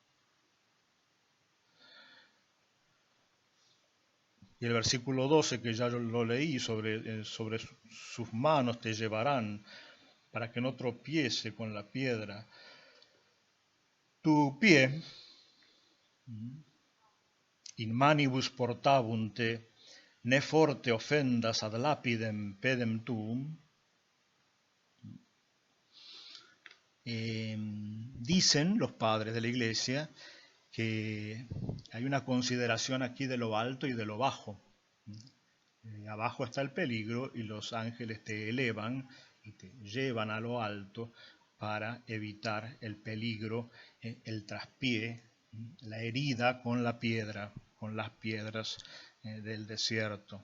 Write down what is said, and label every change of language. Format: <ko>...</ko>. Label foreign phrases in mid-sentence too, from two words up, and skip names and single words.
<es>Y el versículo 12, que ya lo leí, sobre sus manos te llevarán para que no tropiece con la piedra tu pie.</es> <la>In manibus portabunte, ne forte offendas ad lapidem pedem tuum.</la> <es>Dicen los padres de la iglesia que hay una consideración aquí de lo alto y de lo bajo. Abajo está el peligro y los ángeles te elevan y te llevan a lo alto para evitar el peligro, el traspié, la herida con la piedra, con las piedras del desierto.</es>